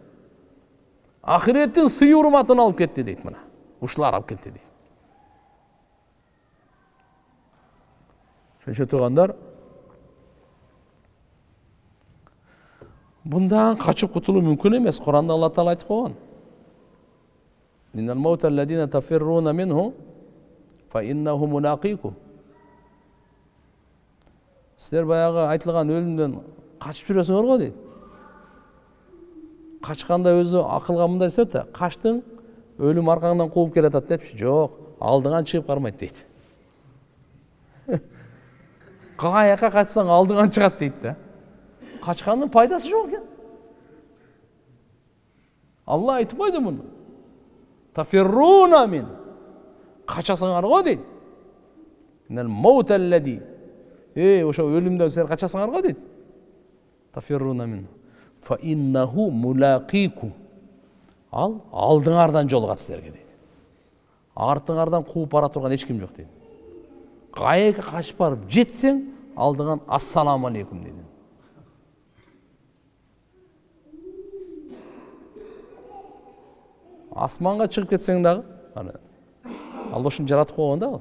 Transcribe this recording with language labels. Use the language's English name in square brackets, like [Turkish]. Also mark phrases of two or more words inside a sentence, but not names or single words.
[Kazakh] Ақыреттің сый урматын алып кетті дейді мына. Ушылар алып кетті дейді. Шөнше туғандар, бұндан қачып құтылу мүмкін емес. Құранда Алла Тағала айтып қойған. [Arabic] إن الموت الذي تفرون منه فإنه ملاقيكم. [Kazakh] Сіздер баяғы айтылған өлімден қашып жүресіңдер ғой дейді. Қашқанда өзі ақылға мындай сөйті, қаштың өлім арқаңнан қуып келе жатады депші. Жоқ, алдыңан шығып қармайды дейді. Қаяққа қачсаң алдыңан шығады дейді. Қашқанның пайдасы жоқ екен. Алла айтып қойды мұны. [Arabic] تفرون من. [Kazakh] Қашасыңар ғой дейді. [Arabic] إن الموت الذي. [Kazakh] Ошо өлімден сіздер қашасыңар ғой дейді. [Arabic] تفرون من. فإنه ملاقيكم. [Kazakh] Ал алдыңардан жолығады сіздерге дейді. Артыңардан қуып бара тұрған ешкім жоқ дейді. Қайыққа қашып барып жетсең, алдыңан [Arabic] السلام عليكم [Kazakh] дейді. Асманға шығып кетсең дағы, Алла үшін жаратып қойған да.